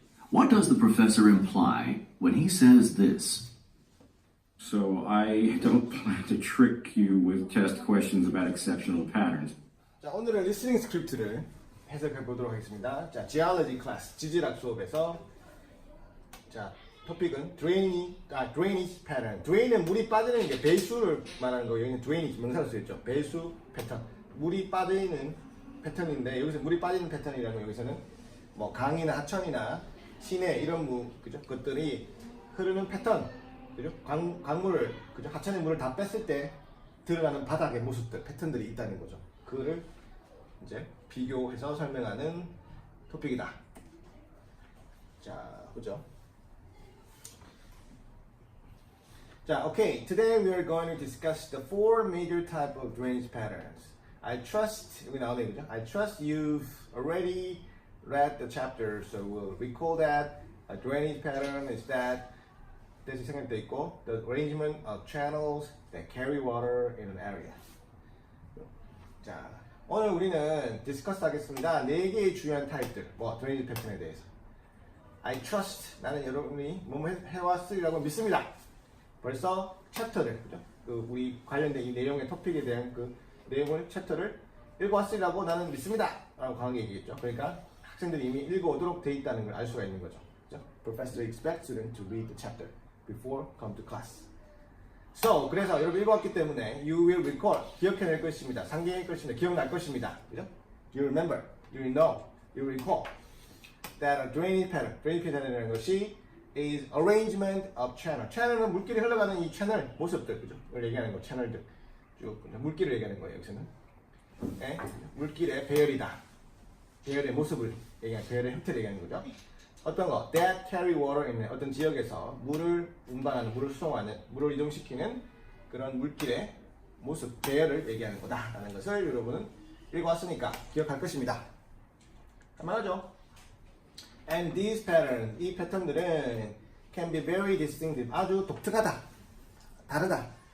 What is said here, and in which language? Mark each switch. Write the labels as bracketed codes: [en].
[en] What does the professor imply when he says this? So I don't plan to trick you with test questions about exceptional patterns. [ko] 자, 오늘은 리스닝 스크립트를 해석해 보도록 하겠습니다. 자, Geology 클래스, 지질학 수업에서 자, 토픽은 drainage pattern. drain은 물이 빠지는 게 배수를 말하는 거예요. 여기는 drainage 명사로 쓰였죠. 배수 패턴. 물이 빠지는 패턴인데 여기서 물이 빠지는 패턴이라는 거 여기서는 뭐 강이나 하천이나 시내 이런 그죠? 것들이 흐르는 패턴. 그죠? 강물을 그죠? 하천의 물을 다 뺐을 때 드러나는 바닥의 모습들, 패턴들이 있다는 거죠. 그거를 이제 비교해서 설명하는 토픽이다. 자, 보죠. 자, okay. [en] Today we are going to discuss the four major type of drainage patterns. I trust [ko] 여기 나오네 그죠? [en] I trust you've already read the chapter, so we'll recall that a drainage pattern is that this is [ko] 생각돼 있고 [en] the arrangement of channels that carry water in an area. [ko] 자, 오늘 우리는 디스커스 하겠습니다. 4개의 주요한 타입들, 드레이지 패턴에 대해서. [en] I trust, [ko] 나는 여러분이 뭐뭐 해왔으리라고 믿습니다. 벌써 챕터를, 그죠? 우리 관련된 이 내용의 토픽에 대한 그 내용을 챕터를 읽어왔으리라고 나는 믿습니다. 라고 강하게 얘기했죠. 그러니까 학생들이 이미 읽어오도록 돼 있다는 걸 알 수가 있는 거죠. 그죠? [en] Professor expects students to read the chapter before come to class. [ko] So, 그래서 여러분 읽어왔기 때문에 [en] you will recall, [ko] 기억해낼 것입니다. 상기할 것입니다. 기억날 것입니다. 그죠? [en] You remember, you know, you recall that a drainage pattern [ko] 이라는 것이 [en] is arrangement of channel. [ko] channel은 물길이 흘러가는 이 채널 모습들, 그죠? 이걸 얘기하는 거, 채널들. 쭉 물길을 얘기하는 거예요, 여기서는. 네? 물길의 배열이다. 배열의 모습을 얘기하는, 배열의 형태를 얘기하는 거죠. 어떤 거? [en] That carry water in [ko] 어떤 지역에서 물을 운반하는, 물을 수송하는, 물을 이동시키는 그런 물길의 모습, 배열을 얘기하는 거다라는 것을 여러분은 읽어왔으니까 기억할 것입니다. 말하죠. [en] And these patterns, [ko] 이 패턴들은 [en] can be very distinctive, [ko] 아주 독특하다, 다르다.